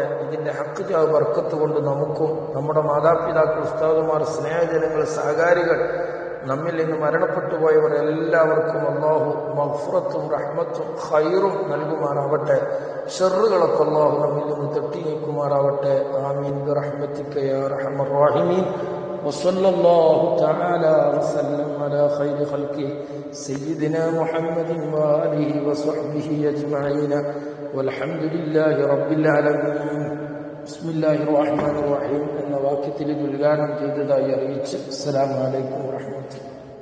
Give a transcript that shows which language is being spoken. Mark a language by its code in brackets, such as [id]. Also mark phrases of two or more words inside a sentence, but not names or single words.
[ml] ഇതിന്റെ ഹക്ക് ബർക്കത്ത് കൊണ്ട് നമുക്കും നമ്മുടെ മാതാപിതാക്കൾ, ഉസ്താദുമാർ, സ്നേഹജനങ്ങൾ, സഹകാരികൾ, നമ്മിൽ നിന്ന് മരണപ്പെട്ടു പോയവർ എല്ലാവർക്കും അള്ളാഹു മഗ്ഫിറത്തും റഹ്മത്തും ഖൈറും നൽകുമാറാവട്ടെ. ഷർറുകളൊക്കെ അള്ളാഹു നമ്മിൽ നിന്ന് തട്ടി നീക്കുമാറാവട്ടെ. [ar] آمين برحمتك يا أرحم الراحمين. وصلى الله تعالى وسلم على خير خلقه سيدنا محمد وآله وصحبه أجمعين والحمد لله رب العالمين. بسم الله الرحمن الرحيم [ml] എന്ന വാക്യത്തിൽ ഉദ്ഘാടനം ചെയ്തതായി അറിയിച്ച് [ar] السلام عليكم ورحمة الله.